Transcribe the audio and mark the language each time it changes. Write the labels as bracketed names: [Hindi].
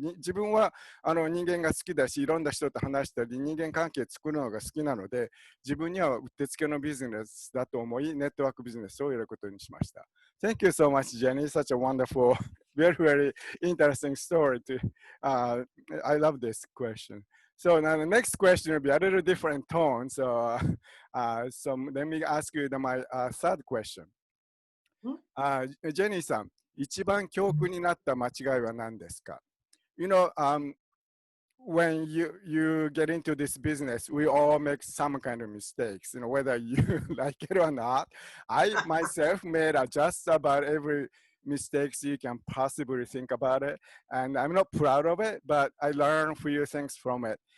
[Japanese] 自分は人間が好きだし、いろんな人と話したり人間関係作るのが好きなので、自分にはうってつけのビジネスだと思い、ネットワークビジネスをやることにしました。 [English] Thank you so much, Jenny. Such a wonderful, very, very interesting story. I love this question. So now the next question will be a little different tone. So let me ask you my third question. [Japanese] ジェニーさん、一番教訓になった間違いは何ですか？ [English] You know, when you get into this business, we all make some kind of mistakes, you know, whether you like it or not. I myself made just about every mistakes you can possibly think about it, and I'm not proud of it, but I learned a few things from it.